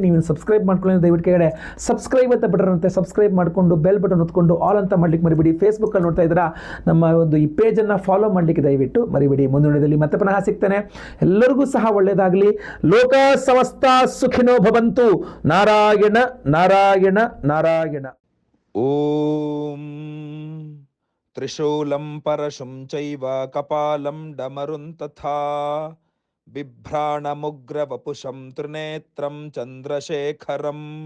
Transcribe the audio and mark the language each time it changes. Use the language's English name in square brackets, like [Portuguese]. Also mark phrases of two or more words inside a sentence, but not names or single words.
[Kannada] ನೀವು ಸಬ್ಸ್ಕ್ರೈಬ್ ಮಾಡ್ಕೊಳ್ಳಿ. ದಯವಿಟ್ಟು ಕೆಳಗಡೆ ಸಬ್ಸ್ಕ್ರೈಬ್ ಅಂತ ಬಟನ್ ಅಂತೆ ಸಬ್ಸ್ಕ್ರೈಬ್ ಮಾಡಿಕೊಂಡು [English] bell button [Kannada] ಹೊತ್ಕೊಂಡು ಆಲ್ ಅಂತ ಮಾಡ್ಲಿಕ್ಕೆ ಮರಿಬೇಡಿ. ಫೇಸ್ಬುಕ್ಕಲ್ಲಿ ನೋಡ್ತಾ ಇದ್ದೀರಾ, ನಮ್ಮ ಒಂದು ಈ ಪೇಜನ್ನು ಫಾಲೋ ಮಾಡಲಿಕ್ಕೆ ದಯವಿಟ್ಟು ಮರಿಬೇಡಿ. ಮುಂದಿನ ವಿಡಿಯೋದಲ್ಲಿ ಮತ್ತೆ ಪುನಃ ಸಿಗ್ತೇನೆ. ಎಲ್ಲರಿಗೂ ಸಹ ಒಳ್ಳೆಯದಾಗಲಿ. [Sanskrit] ಲೋಕ ಸಮಸ್ತ ಸುಖಿನೋ ಭವಂತು. ನಾರಾಯಣ ನಾರಾಯಣ ನಾರಾಯಣ. ಓಂ ತ್ರಿಶೂಲಂ ಪರಶುಂ ಚೈವ ಕಪಾಲಂ ಡಮರುಂ ತಥಾ ಬಿಭ್ರಾಣಮುಗ್ರವಪುಷಂ ತ್ರಿನೇತ್ರಂ ಚಂದ್ರಶೇಖರಂ.